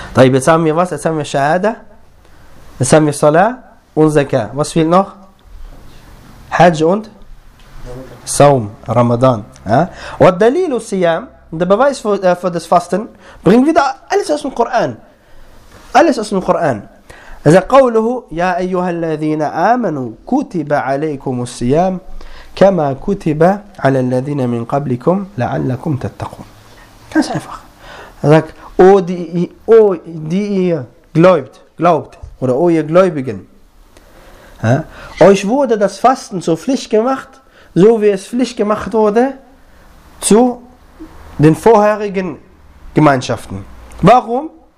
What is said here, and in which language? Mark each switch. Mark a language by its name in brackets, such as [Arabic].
[German] طيب, jetzt haben wir was? Jetzt haben wir Shahada, jetzt haben wir Salah und Zakah. Was fehlt noch? Hajj und Saum, Ramadan. [Arabic] وَالدَّلِيلُ السِّيَامِ. [German] Der Beweis für das Fasten bringt wieder alles aus dem Koran. Alles aus dem Koran. Er sagt, [Arabic] قوله, يا أيها الذين آمنوا كتب عليكم الصيام كما كتب على الذين من قبلكم لعلكم تتقون. [German] Ganz einfach. Er sagt, O ihr Gläubigen, ja, euch wurde das Fasten zur Pflicht gemacht, so wie es Pflicht gemacht wurde zu den vorherigen Gemeinschaften. Warum?